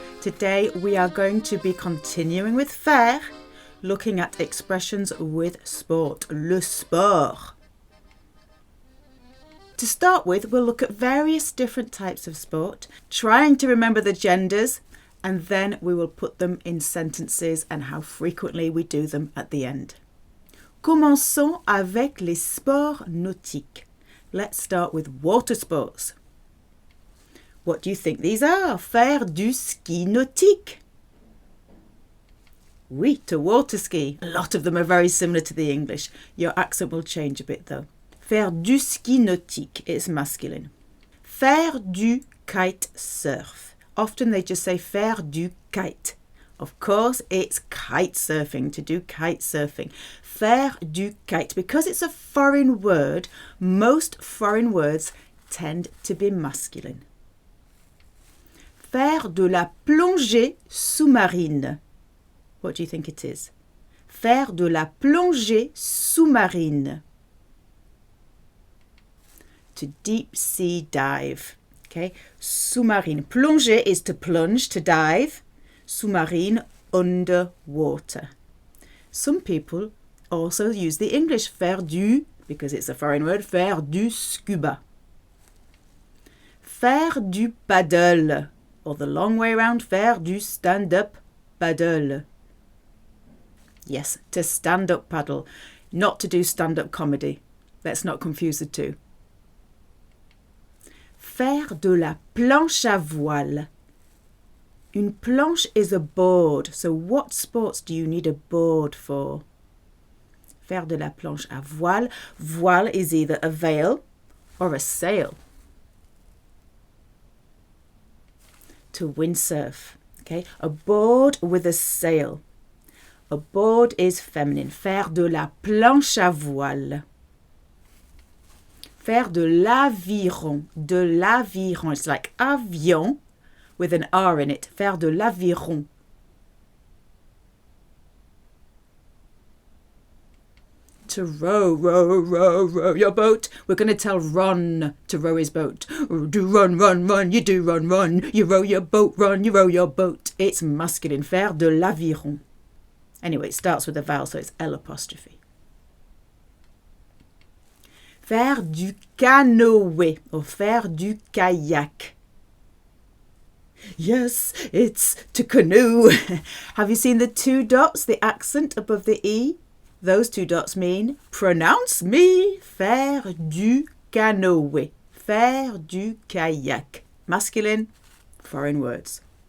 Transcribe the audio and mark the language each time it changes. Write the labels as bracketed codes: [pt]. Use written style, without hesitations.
[en] Today we are going to be continuing with Faire, looking at expressions with sport, le sport. To start with, we'll look at various different types of sport, trying to remember the genders, and then we will put them in sentences and how frequently we do them at the end. [fr] Commençons avec les sports nautiques. [en] Let's start with water sports. What do you think these are? [fr] Faire du ski nautique. [en] Oui, to water ski. A lot of them are very similar to the English. Your accent will change a bit though. [fr] Faire du ski nautique [en] is masculine. [fr] Faire du kite surf. [en] Often they just say [fr] faire du kite. [en] Of course, it's kite surfing, to do kite surfing. [fr] Faire du kite. [en] Because it's a foreign word, most foreign words tend to be masculine. [fr] Faire de la plongée sous-marine. [en] What do you think it is? [fr] Faire de la plongée sous-marine. [en] To deep sea dive. Okay, sous-marine. Plonger is to plunge, to dive. Sous-marine, underwater. Some people also use the English faire du, because it's a foreign word, [fr] faire du scuba. Faire du paddle. Or the long way round, faire du stand-up paddle. [en] Yes, to stand-up paddle, not to do stand-up comedy. Let's not confuse the two. [fr] Faire de la planche à voile. [en] Une planche is a board, so what sports do you need a board for? [fr] Faire de la planche à voile. [en] Voile is either a veil or a sail. To windsurf, okay? A board with a sail. A board is feminine. [fr] Faire de la planche à voile. Faire de l'aviron. De l'aviron. [en] It's like avion with an R in it. [fr] Faire de l'aviron. [en] To row, row, row, row your boat. We're going to tell Ron to row his boat. Do run, run, run, you do run, run. You row your boat, run, you row your boat. It's masculine. [fr] Faire de l'aviron. [en] Anyway, it starts with a vowel, so it's L apostrophe. [fr] Faire du canoë or faire du kayak. [en] Yes, it's to canoe. Have you seen the two dots, the accent above the E? Those two dots mean pronounce me. [fr] Faire du canoë. Faire du kayak. [en] Masculine, foreign words.